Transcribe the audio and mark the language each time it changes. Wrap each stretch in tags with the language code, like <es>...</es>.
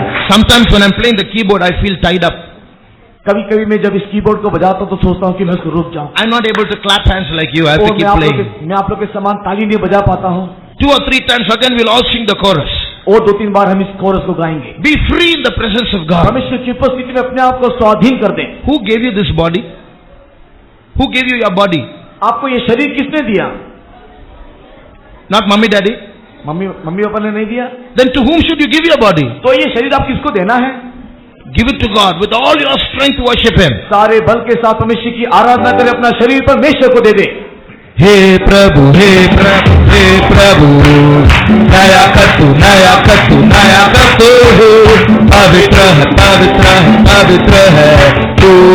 <en>Sometimes when I'm playing the keyboard, I feel tied up.</en> <hi>कभी कभी मैं जब इस कीबोर्ड को बजाता हूँ तो सोचता हूँ कि मैं इसको रुक जाऊँ।</hi> <en>I'm not able to clap hands like you. I have to keep playing.</en> <hi>मैं आप लोग के समान ताली नहीं बजा पाता हूँ।</hi> <en>2 or 3 times again we'll all sing the chorus.</en> <hi>वो 2-3 बार हम इस कोरस को गाएंगे।</hi> <en>Be free in the presence of God.</en> <hi>परमेश्वर की उपस्थिति में अपने आप को स्वाधीन कर दें।</hi> <en>Who gave you this body? Who gave you your body?</en> <hi>आपको ये शरीर किसने दिया?</hi> <en>Not mommy, daddy.</en> <hi>Mummy papa ने नहीं दिया।</hi> <en>Then to whom should you give your body?</en> <hi>तो ये शरीर आप किसको देना है?</hi> <en>Give it to God with all your strength. Worship Him.</en> <hi>सारे बल के साथ परमेश्वर की आराधना करें, अपना शरीर परमेश्वर को दे दे। हे प्रभु, हे प्रभु, हे प्रभु, नया कर तू, नया कर तू, नया कर तू। पवित्र है, पवित्र है, पवित्र है तू।</hi>